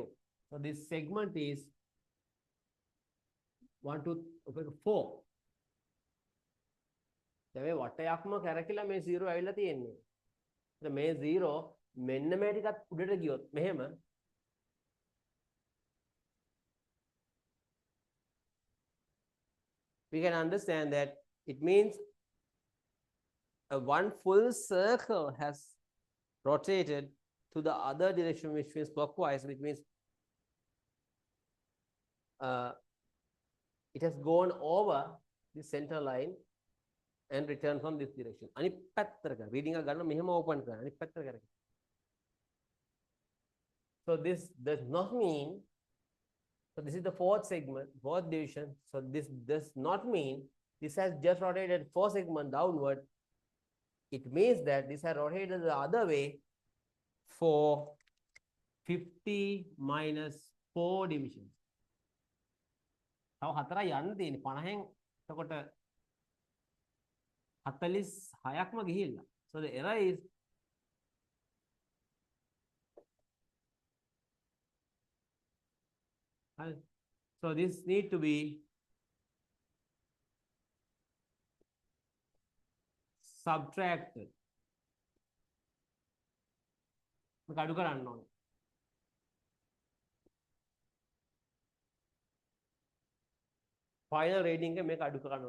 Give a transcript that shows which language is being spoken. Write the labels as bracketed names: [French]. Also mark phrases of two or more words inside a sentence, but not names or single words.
[English] So this segment is 1, 2, 4. [Sinhala] දැන් මේ වටයක්ම කරකිලා මේ 0 ඇවිල්ලා තියෙන්නේ. එතකොට මේ 0 මෙන්න මේ ටිකත් උඩට ගියොත් මෙහෙම [English] we can understand that it means one full circle has rotated to the other direction, which means clockwise, which means it has gone over the center line and returned from this direction. [Sinhala] අනිත් පැත්තට කරා. reading එක ගන්න මෙහෙම open කරා. අනිත් පැත්තට කරා. [English] So this does not mean, so this is the fourth segment, fourth division. So this does not mean this has just rotated 4 segments downward. It means that this has rotated the other way for 50 minus 4 divisions. [Sinhala] තව 4යි යන්න තියෙන්නේ 50න්. එතකොට 46ක්ම ගිහිල්ලා. [English] So the error is so this need to be subtracted. [Sinhala] මේක අඩු කරන්න ඕනේ. [English] Final reading [Sinhala] එක මේක අඩු කරන්න ඕනේ.